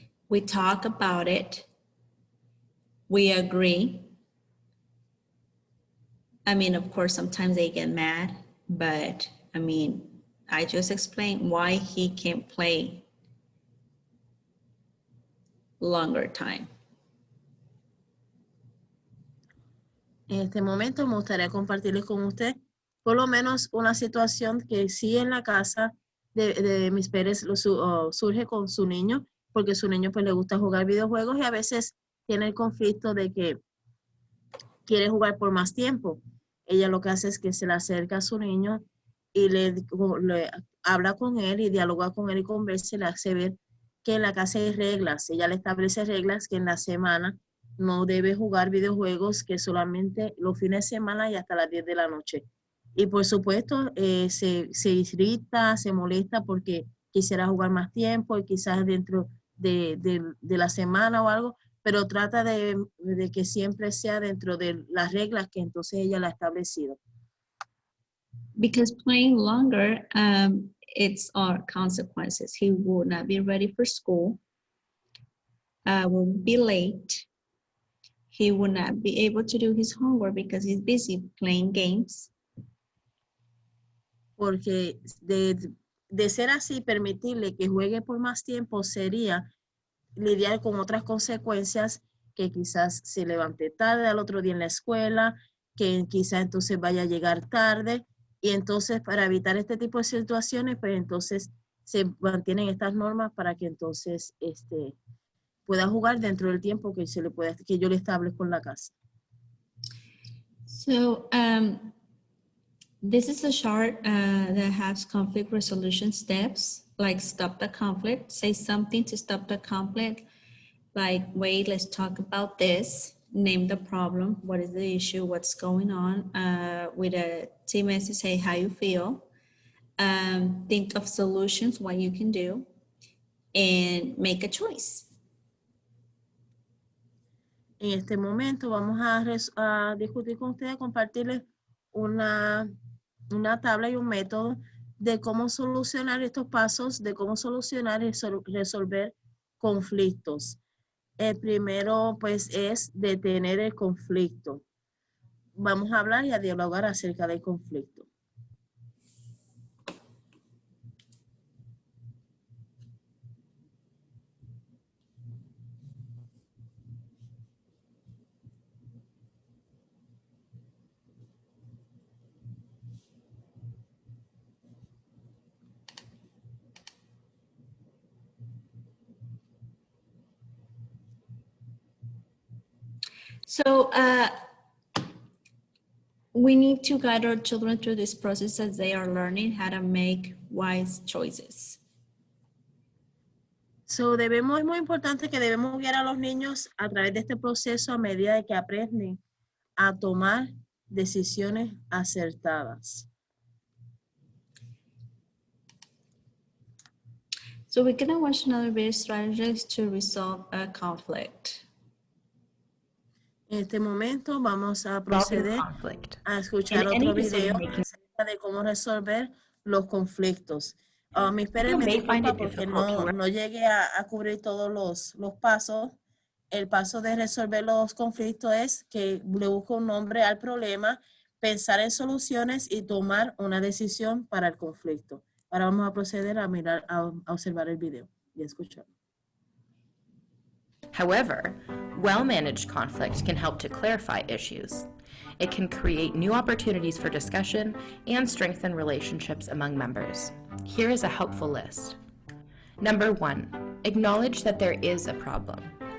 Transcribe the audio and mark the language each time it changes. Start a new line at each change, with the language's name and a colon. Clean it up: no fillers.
English: We talk about it. We agree. I mean, of course, sometimes they get mad, but I mean, I just explained why he can't play longer time.
Spanish: En este momento me gustaría compartirles con usted por lo menos una situación que sí en la casa de mis padres surge con su niño, porque su niño pues le gusta jugar videojuegos y a veces tiene el conflicto de que quiere jugar por más tiempo. Ella lo que hace es que se le acerca a su niño y le habla con él y dialoga con él y conversa y le hace ver que en la casa hay reglas. Ella le establece reglas que en la semana no debe jugar videojuegos, que solamente los fines de semana y hasta las 10 de la noche. Y por supuesto se irrita, se molesta porque quisiera jugar más tiempo y quizás dentro de la semana o algo, pero trata de que siempre sea dentro de las reglas que entonces ella la ha establecido.
English: Because playing longer, it's our consequences. He will not be ready for school, will be late. He will not be able to do his homework because he's busy playing games.
Spanish: Porque de ser así, permitirle que juegue por más tiempo sería lidiar con otras consecuencias, que quizás se levante tarde al otro día en la escuela, que quizás entonces vaya a llegar tarde, y entonces para evitar este tipo de situaciones, pues entonces se mantienen estas normas para que entonces pueda jugar dentro del tiempo que yo le establezco en la casa.
English: So this is a chart that has conflict resolution steps, like stop the conflict, say something to stop the conflict, like, wait, let's talk about this, name the problem, what is the issue, what's going on, with a team message, say how you feel, think of solutions, what you can do, and make a choice.
Spanish: En este momento vamos a discutir con ustedes, compartirles una tabla y un método de cómo solucionar estos pasos, de cómo solucionar y resolver conflictos. El primero, pues, es detener el conflicto. Vamos a hablar y a dialogar acerca del conflicto.
English: So we need to guide our children through this process as they are learning how to make wise choices.
Spanish: So, es muy importante que debemos guiar a los niños a través de este proceso a medida de que aprenden a tomar decisiones acertadas.
English: So we're gonna watch another video, strategies to resolve a conflict.
Spanish: En este momento vamos a proceder a escuchar otro video acerca de cómo resolver los conflictos. Mis padres me disculpan porque no llegué a cubrir todos los pasos el paso de resolver los conflictos es que le busco un nombre al problema, pensar en soluciones y tomar una decisión para el conflicto. Ahora vamos a proceder a mirar, a observar el video y escuchar.
English: However, well-managed conflict can help to clarify issues. It can create new opportunities for discussion and strengthen relationships among members. Here is a helpful list. Number 1, acknowledge that there is a problem.